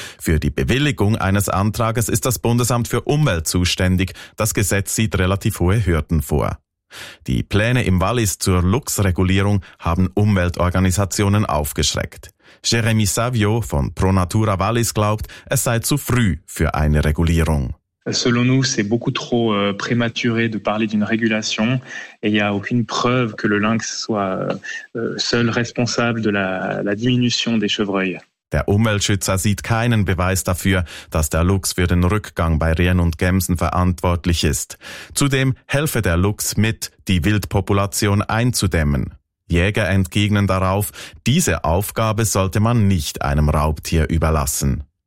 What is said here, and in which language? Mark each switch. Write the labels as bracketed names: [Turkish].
[German] Für die Bewilligung eines Antrages ist das Bundesamt für Umwelt zuständig. Das Gesetz sieht relativ hohe Hürden vor. Die Pläne im Wallis zur Luchsregulierung haben Umweltorganisationen aufgeschreckt. Jeremy Savio von Pro Natura Wallis glaubt, es sei zu früh für eine Regulierung. [French] Selon nous, c'est beaucoup trop prématuré de parler d'une régulation et il n'y a aucune preuve que le lynx soit seul responsable de la diminution des chevreuils. [German] Der Umweltschützer sieht keinen Beweis dafür, dass der Luchs für den Rückgang bei Rehen und Gämsen verantwortlich ist. Zudem helfe der Luchs mit, die Wildpopulation einzudämmen. Jäger entgegnen darauf, diese Aufgabe sollte man nicht einem Raubtier überlassen.